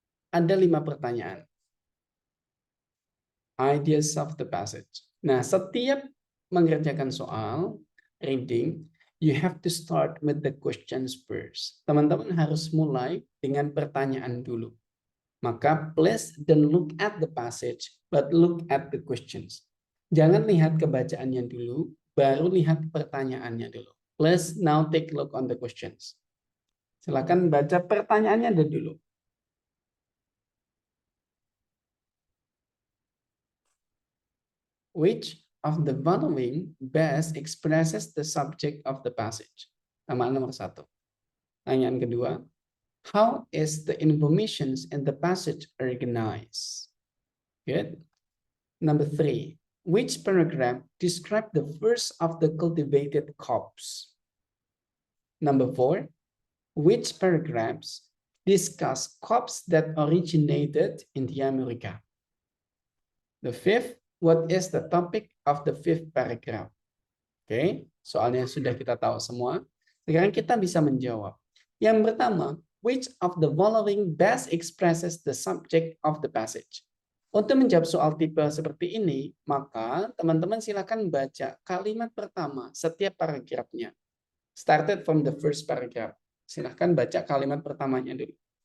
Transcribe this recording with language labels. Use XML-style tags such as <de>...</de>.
<id>Ada 5 pertanyaan.</id> <en>Ideas of the passage.</en> <id>Nah, setiap mengerjakan soal reading,</id> <en>you have to start with the questions first.</en> <id>Teman-teman harus mulai dengan pertanyaan dulu. Maka</id> <en>please don't look at the passage, but look at the questions.</en> <id>Jangan lihat kebacaannya dulu, baru lihat pertanyaannya dulu.</id> <en>Please now take a look on the questions.</en> <id>Silakan baca pertanyaannya dulu.</id> <en>Which of the following best expresses the subject of the passage?</en> <id>Nomor 1. Pertanyaan kedua,</id> <en>how is the information in the passage organized? Good. Number 3. Which paragraph describe the first of the cultivated crops? Number 4. Which paragraphs discuss crops that originated in the America? The 5th, what is the topic of the 5th paragraph?</en> <id>Oke, soalnya sudah kita tahu semua. Sekarang kita bisa menjawab. Yang pertama,</id> <en>which of the following best expresses the subject of the passage?</en> <id>Untuk menjawab soal tipe seperti ini, maka teman-teman silakan baca kalimat pertama setiap paragrafnya.</id> <en>Started from the first paragraph.</en> <id>Silakan baca kalimat pertamanya dulu.</id>